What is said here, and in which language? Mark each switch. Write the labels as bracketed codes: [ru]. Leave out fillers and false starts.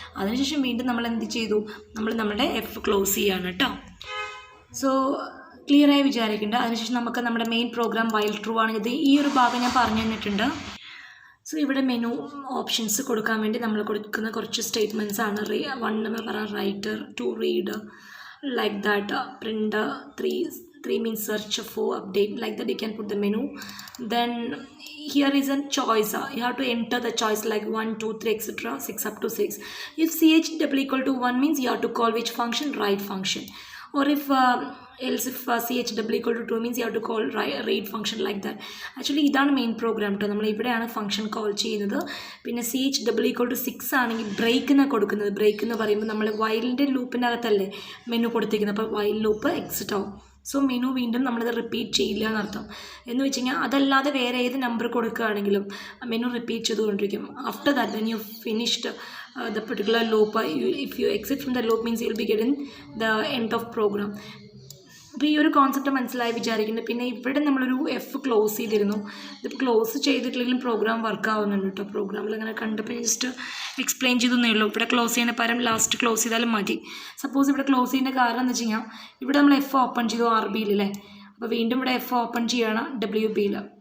[ml] അതിനുശേഷം വീണ്ടും നമ്മൾ എന്ത് ചെയ്തു, നമ്മുടെ എഫ് ക്ലോസ് ചെയ്യാണ് കേട്ടോ. സോ ക്ലിയറായി വിചാരിക്കേണ്ട. അതിനുശേഷം നമുക്ക് നമ്മുടെ മെയിൻ പ്രോഗ്രാം വൈൽ ട്രൂ ആണ്. ഇത് ഈ ഒരു ഭാഗം ഞാൻ പറഞ്ഞു തന്നിട്ടുണ്ട്. സോ ഇവിടെ മെനു ഓപ്ഷൻസ് കൊടുക്കാൻ വേണ്ടി നമ്മൾ കൊടുക്കുന്ന കുറച്ച് സ്റ്റേറ്റ്മെൻറ്റ്സ് ആണ്. [en] 1 [ml] നമ്മൾ പറയാം [en] Writer, 2 read, like that, print, 3 means search, 4 update, like that you can put the menu. Then here is a choice, you have to enter the choice like 1, 2, 3 etc. 6 up to 6. If ch double equal to 1 means you have to call which function, write function, or if else if ch double equal to 2 means you have to call read function, like that. [ml] Actually ഇതാണ് main programme കേട്ടോ. നമ്മൾ ഇവിടെയാണ് function call ചെയ്യുന്നത്. പിന്നെ ch double equal to 6 ആണെങ്കിൽ break എന്നാണ് കൊടുക്കുന്നത്. Break എന്ന് പറയുമ്പോൾ നമ്മൾ വൈലിൻ്റെ ലൂപ്പിനകത്തല്ലേ മെനു കൊടുത്തിരിക്കുന്നത്, അപ്പോൾ വൈൽ ലൂപ്പ് എക്സിറ്റ് ആവും. സോ മെനു വീണ്ടും നമ്മളത് റിപ്പീറ്റ് ചെയ്യില്ല എന്നർത്ഥം. എന്ന് വെച്ച് കഴിഞ്ഞാൽ അതല്ലാതെ വേറെ ഏത് നമ്പർ കൊടുക്കുകയാണെങ്കിലും മെനു റിപ്പീറ്റ് ചെയ്തുകൊണ്ടിരിക്കും. [en] After that when you finished the particular loop, if you exit from the loop means you will be getting the end of program. [ml] അപ്പോൾ ഈ ഒരു കോൺസെപ്റ്റ് മനസ്സിലായി വിചാരിക്കുന്നത്. പിന്നെ ഇവിടെ നമ്മളൊരു എഫ് ക്ലോസ് ചെയ്തിരുന്നു. ഇതിപ്പോൾ ക്ലോസ് ചെയ്തിട്ടില്ലെങ്കിലും പ്രോഗ്രാം വർക്ക് ആവുന്നുണ്ട് കേട്ടോ. പ്രോഗ്രാമിൽ അങ്ങനെ കണ്ടപ്പോൾ ജസ്റ്റ് എക്സ്പ്ലെയിൻ ചെയ്തേ ഉള്ളൂ. ഇവിടെ ക്ലോസ് ചെയ്യുന്ന പകരം ലാസ്റ്റ് ക്ലോസ് ചെയ്താലും മതി. സപ്പോസ് ഇവിടെ ക്ലോസ് ചെയ്യുന്ന കാരണം എന്ന് വെച്ച് കഴിഞ്ഞാൽ ഇവിടെ നമ്മൾ എഫ് ഓപ്പൺ ചെയ്തു RBയിൽ അല്ലേ, അപ്പോൾ വീണ്ടും ഇവിടെ എഫ് ഓപ്പൺ ചെയ്യണം WBയിൽ.